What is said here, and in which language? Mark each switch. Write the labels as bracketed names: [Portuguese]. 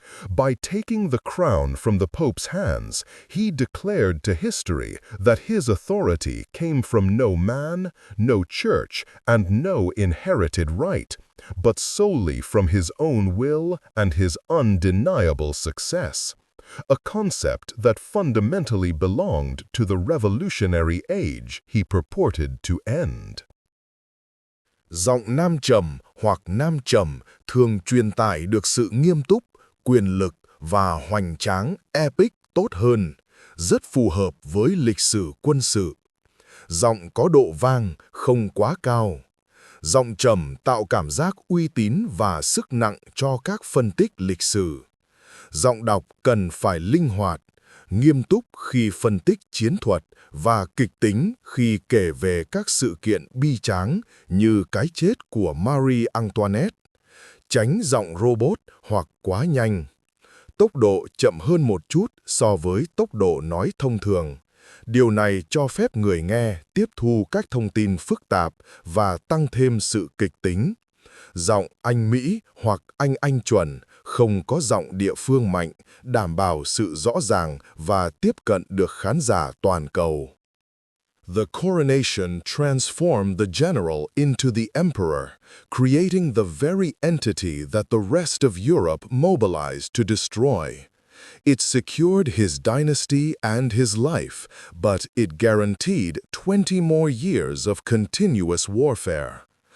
[English] By taking the crown from the Pope's hands, he declared to history that his authority came from no man, no church, and no inherited right, but solely from his own will and his undeniable success, a concept that fundamentally belonged to the revolutionary age he purported to end. [Vietnamese] Giọng nam trầm hoặc nam trầm thường truyền tải được sự nghiêm túc, quyền lực và hoành tráng epic tốt hơn, rất phù hợp với lịch sử quân sự. Giọng có độ vang, không quá cao. Giọng trầm tạo cảm giác uy tín và sức nặng cho các phân tích lịch sử. Giọng đọc cần phải linh hoạt, nghiêm túc khi phân tích chiến thuật và kịch tính khi kể về các sự kiện bi tráng như cái chết của Marie Antoinette. Tránh giọng robot hoặc quá nhanh. Tốc độ chậm hơn một chút so với tốc độ nói thông thường. Điều này cho phép người nghe tiếp thu các thông tin phức tạp và tăng thêm sự kịch tính. Giọng Anh Mỹ hoặc Anh chuẩn, không có giọng địa phương mạnh, đảm bảo sự rõ ràng và tiếp cận được khán giả toàn cầu. [English] The coronation transformed the general into the emperor, creating the very entity that the rest of Europe mobilized to destroy. It secured his dynasty and his life, but it guaranteed 20 more years of continuous warfare.